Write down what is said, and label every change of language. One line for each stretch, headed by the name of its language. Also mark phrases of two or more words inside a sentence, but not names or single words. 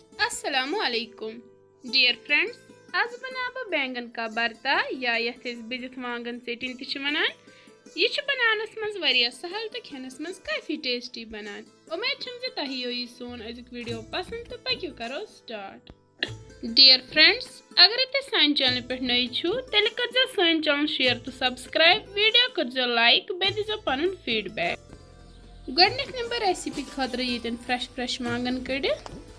Kashmiri: अस्सलामुअलैकुम
English: dear friends,
Kashmiri: आज बना बह
Hindi: बैंगन का भरता
Kashmiri: या यथ बिजित वांगन सेटिंग तह वनान। यह बनानस मज वारिया सहल तो खेनस मज काफी टेस्टी बनान। उम्मीद छम जे तह यी सोन अजुक वीडियो पसंद तो पक्यो करो स्टार्ट।
English: dear friends,
Kashmiri: अगर तुम सान चैनल पे नई छो तेल कर सान चैनल शेयर तो सब्सक्राइब, वीडियो कर लाइक, बे दीजो पन फीडबैक। गोडनिक नंबर रेसिपी खतर ये फ्रेश वांगन कड़ित।